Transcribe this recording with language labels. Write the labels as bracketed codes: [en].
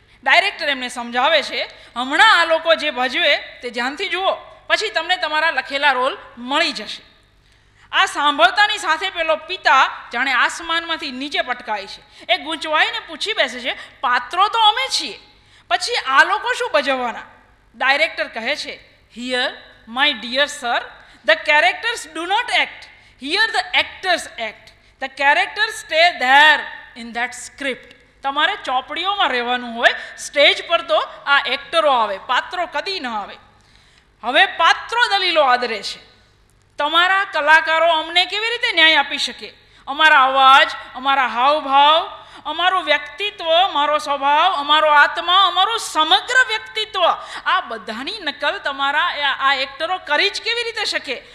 [gu] Director એમને સમજાવે છે, હમણાં આ લોકો જે ભજવે તે ધ્યાનથી જુઓ, પછી તમને તમારા લખેલા રોલ મળી જશે. આ સાંભળતાની સાથે પેલો પિતા જાણે આસમાનમાંથી નીચે પટકાય છે. એ ગૂંચવાઈને પૂછી બેસે છે, પાત્રો તો અમે છીએ, પછી આ લોકો શું ભજવવાના? ડાયરેક્ટર કહે છે, [en] here my dear sir, the characters do not act, here the actors act, the characters stay there in that script. [gu] તમારે ચોપડીઓમાં રહેવાનું હોય, સ્ટેજ પર તો આ એક્ટરો આવે, પાત્રો કદી ન આવે. હવે પાત્રો દલીલો આદરે છે. તમારા કલાકારો અમને કેવી રીતે ન્યાય આપી શકે? અમારા અવાજ, અમારા હાવભાવ, અમારું વ્યક્તિત્વ, મારો સ્વભાવ, અમારો આત્મા, અમારું સમગ્ર વ્યક્તિત્વ, આ બધાની નકલ તમારા આ એક્ટરો કરી જ કેવી રીતે શકે?